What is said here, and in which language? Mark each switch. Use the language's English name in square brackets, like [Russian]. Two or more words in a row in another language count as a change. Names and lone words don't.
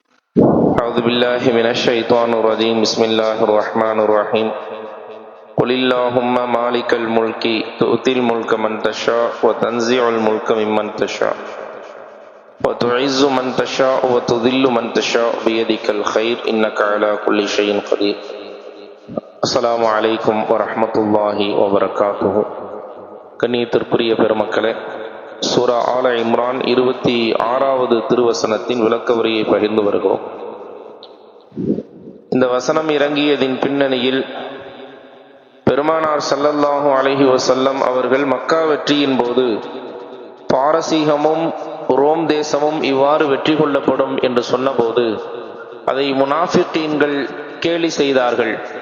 [Arabic] أعوذ بالله من الشيطان الرجيم بسم الله الرحمن الرحيم قل اللهم مالك الملك تؤتي الملك من تشاء وتنزع الملك ممن تشاء وتعز من تشاء وتذل من تشاء بيدك الخير إنك على كل شيء قدير. السلام عليكم ورحمة الله وبركاته. [Tamil] கண்ணியத்திற்குரிய பெருமக்களே, சூரா ஆல இம்ரான் 26வது திருவசனத்தின் விளக்க உரையை பகிர்ந்து வருகிறோம். இந்த வசனம் இறங்கியதின் பின்னணியில் பெருமானார் [Arabic] صلى الله عليه وسلم [Tamil] அவர்கள் மக்கா வெற்றியின் போது பாரசீகமும் ரோம் தேசமும் இவ்வாறு வெற்றி கொள்ளப்படும் என்று சொன்னபோது அதை முனாஃபிகீன்கள் கேலி செய்தார்கள்.